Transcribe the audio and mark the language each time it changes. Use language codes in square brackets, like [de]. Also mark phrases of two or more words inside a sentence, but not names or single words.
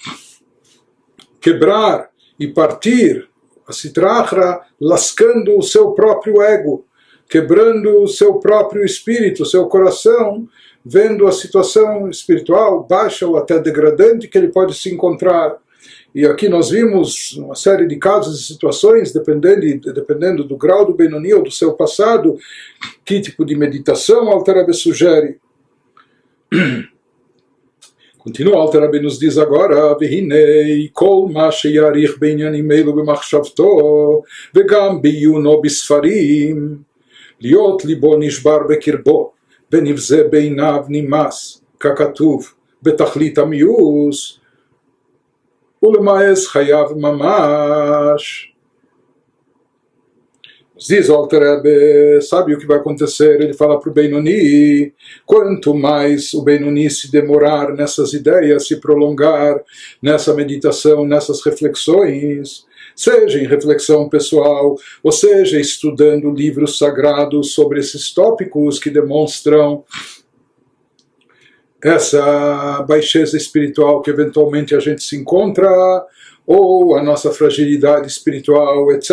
[pt] quebrar e partir a [arc] סטרא אחרא, [pt] lascando o seu próprio ego, quebrando o seu próprio espírito, o seu coração, vendo a situação espiritual baixa ou até degradante que ele pode se encontrar. E aqui nós vimos uma série de casos e situações, dependendo do grau do Benoni ou do seu passado, que tipo de meditação o Alter Rebbe sugere. Continua, o Alter Rebbe nos diz agora: [he] והנה כל מה שיאריך בעניינים אלו במחשבתו וגם בעיונו בספרים להיות לבו נשבר בקרבו ונבזה בעיניו נמאס ככתוב בתכלית המיאוס ולמאס חייו ממש. [pt] Diz o Alter Rebbe, sabe o que vai acontecer? Ele fala para o Benoni: quanto mais o Benoni se demorar nessas ideias, se prolongar nessa meditação, nessas reflexões, seja em reflexão pessoal, ou seja estudando livros sagrados sobre esses tópicos que demonstram essa baixeza espiritual que eventualmente a gente se encontra, ou a nossa fragilidade espiritual, etc.